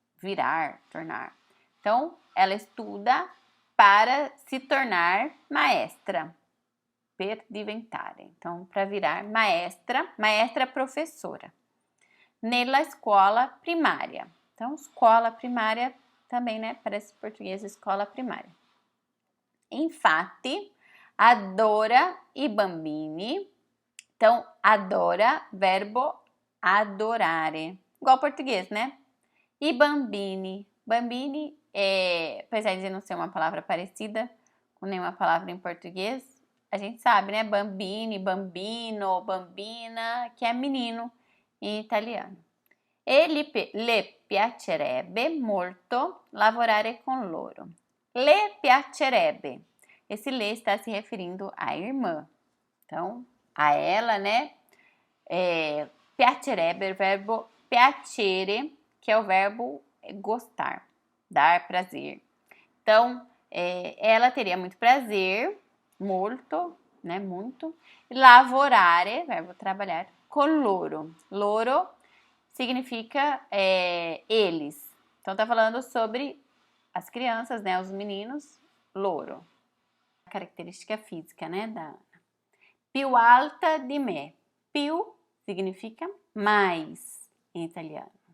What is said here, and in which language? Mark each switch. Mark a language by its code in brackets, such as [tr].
[pt] Virar, tornar. Então, ela estuda para se tornar maestra. Per diventare. Então, para virar maestra professora. [it] Nella [pt] escola primária. Então, escola primária também, né? Parece português, escola primária. [it] Infatti, adora i bambini. [pt] Então, adora, verbo adorare. Igual português, né? E bambini. Bambini, apesar de não ser uma palavra parecida com nenhuma palavra em português, a gente sabe, né? Bambini, bambino, bambina, que é menino em italiano. [it] E le piacerebbe molto lavorare con loro. Le piacerebbe. [pt] Esse le está se referindo à irmã. Então, a ela, né? Piacerebbe, o verbo piacere, que é o verbo gostar, dar prazer. Então, ela teria muito prazer, molto, né? Muito. Lavorare, verbo trabalhar, [it] con loro. [pt] Loro significa eles. Então, tá falando sobre as crianças, né? Os meninos, loro. A característica física, né? [it] Da più alta di me. [pt] più significa mais em italiano.